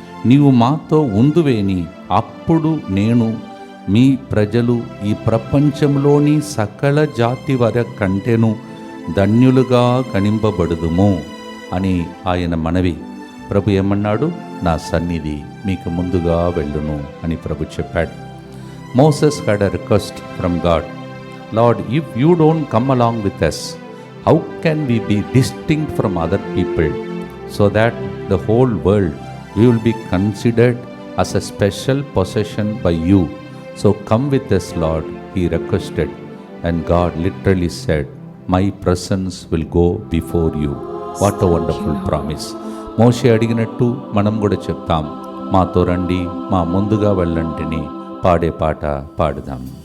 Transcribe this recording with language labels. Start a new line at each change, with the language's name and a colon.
Telugu: నీవు మాతో ఉందువేని అప్పుడు నేను మీ ప్రజలు ఈ ప్రపంచంలోని సకల జాతి వర కంటెను ధన్యులుగా గణింపబడుదుము అని ఆయన మనవి. ప్రభు ఏమన్నాడు? నా సన్నిధి మీకు ముందుగా వెళ్ళును అని ప్రభు చెప్పాడు.
English: Moses had a request from God. Lord, if you don't come along with us, how can we be distinct from other people so that the whole world we will be considered as a special possession by you? So come with us, Lord, he requested, and God literally said, my presence will go before you. What a wonderful promise.
Telugu: మోషే అడిగినట్టు మనం కూడా చెప్తాం, మాతో రండి, మా ముందుగా వెళ్ళంటిని పాడే పాట పాడుదాం.